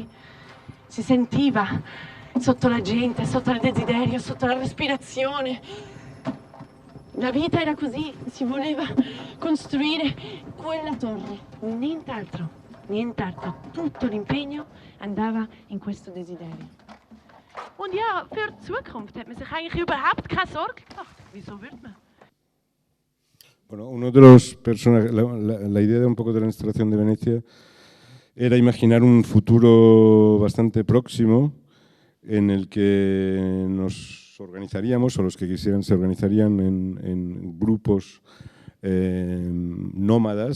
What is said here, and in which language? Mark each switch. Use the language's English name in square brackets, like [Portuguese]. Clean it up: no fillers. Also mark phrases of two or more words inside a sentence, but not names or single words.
[Italian] Si sentiva sotto la gente, sotto il desiderio, sotto la respirazione. La vita era così, si voleva costruire quella torre, nient'altro. Tutto l'impegno andava in questo desiderio. [German] Und ja, für die Zukunft hat man sich eigentlich überhaupt keine Sorge gemacht. Wieso würde man? [Spanish] Bueno, uno de los personajes, la idea de un poco de la instalación de Venecia era imaginar un futuro bastante próximo en el que nos organizaríamos, o los que quisieran se organizarían en grupos nómadas,